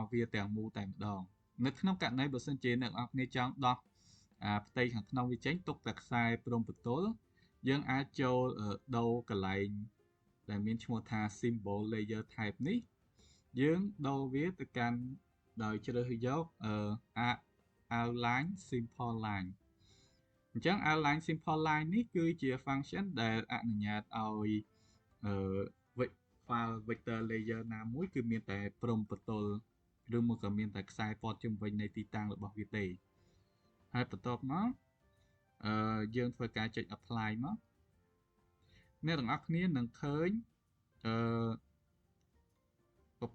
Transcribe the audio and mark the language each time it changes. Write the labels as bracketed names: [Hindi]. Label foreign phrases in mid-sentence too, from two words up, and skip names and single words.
[Khmer] វាទាំងមូលតែម្ដងនៅក្នុងករណីបើសិនជាអ្នកនរគ្នាចង់ដោះផ្ទៃខាងក្នុងវាចេញទុកតែខ្សែព្រំបន្ទល់យើងអាចចូលដូរកន្លែងដែលមានឈ្មោះថា [English] symbol layer type [Khmer] នេះយើងដូរវាទៅកាន់ដោយជ្រើសយក [English] outline simple line [Khmer] អញ្ចឹង [English] outline simple line [Khmer] នេះគឺជា function ដែលអនុញ្ញាតឲ្យ [English] file vector layer [Khmer] ណាមួយគឺមានតែព្រំបន្ទល់ឬមកក៏មានតែខ្សែព័ទ្ធជុំវិញនៃទីតាំងរបស់វាទេហើយបន្ទាប់មកយើងធ្វើការចុច apply មកអ្នកទាំងអស់គ្នានឹងឃើញប្រ